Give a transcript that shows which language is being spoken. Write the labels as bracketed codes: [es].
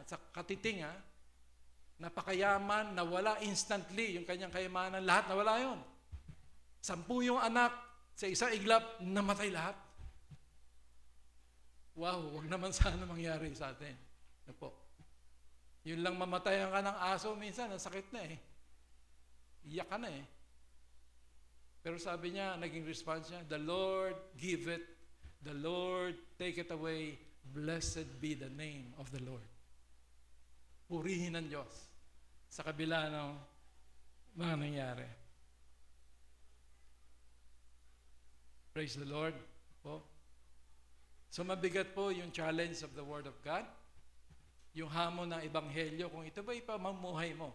[tl] Sa katiting, napakayaman, nawala instantly yung kanyang kayamanan, lahat nawala yun. 10 yung anak, sa isang iglap, namatay lahat. Wow, wag naman sana mangyari sa atin. Ano po? Yun lang mamatayan ka ng aso, minsan, ang sakit na eh. Iyak ka na eh. Pero sabi niya, naging response niya, [en] the Lord give it, the Lord take it away, blessed be the name of the Lord. [tl] Purihin ng Diyos sa kabila ng mga nangyari. [en] Praise the Lord. Po. [tl] So mabigat po yung [en] challenge of the Word of God. [tl] Yung hamon ng Ebanghelyo, kung ito ba ipamumuhay mo.